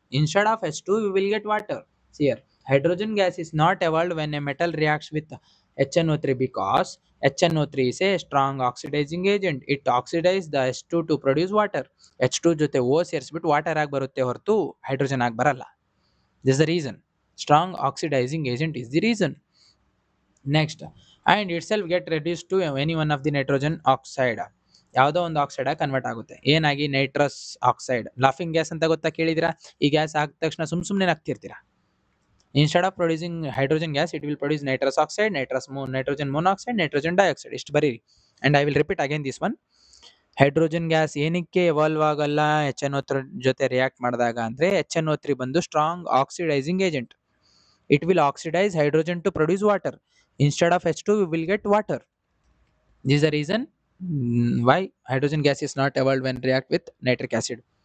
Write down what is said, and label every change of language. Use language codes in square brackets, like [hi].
[en] Instead of H2 we will get water. Here, hydrogen gas is not evolved when a metal reacts with HNO3 because HNO3 is a strong oxidizing agent. It oxidizes the H2 to produce water. [kn] H2 ಜೊತೆ O ಸೇರಿಸ್ಬಿಟ್ಟು water ಆಗಿ ಬರುತ್ತೆ ಹೊರತು hydrogen ಆಗಿ ಬರಲ್ಲ. [en] This is the reason. Strong oxidizing agent is the reason. Next, and itself get reduced to any one of the nitrogen oxide. [kn] ಯಾವುದೋ ಒಂದು oxide convert ಆಗುತ್ತೆ. ಏನಾಗಿ? Nitrous oxide. ಲಾಫಿಂಗ್ ಗ್ಯಾಸ್ ಅಂತ ಗೊತ್ತಾ? ಕೇಳಿದಿರಾ? ಈ ಗ್ಯಾಸ್ ಆಗಿದ ತಕ್ಷಣ ಸುಮ್ಮನೆ ನಗ್ತಿರ್ತೀರಾ. [en] Instead of producing hydrogen gas it will produce nitrous oxide, nitrogen monoxide, nitrogen dioxide. [kn] ಇಷ್ಟು ಬರೀರಿ. [en] And I will repeat again this one. [kn] Hydrogen gas ಏನಕ್ಕೆ ಎವಾಲ್ವ್ ಆಗಲ್ಲ HNO3 ಜೊತೆ ರಿಯಾಕ್ಟ್ ಮಾಡಿದಾಗ ಅಂದ್ರೆ, HNO3 ಬಂದು strong oxidising agent. [en] It will oxidize hydrogen to produce water. Instead of H2 we will get water. This is the reason why hydrogen gas is not evolved when react with nitric acid.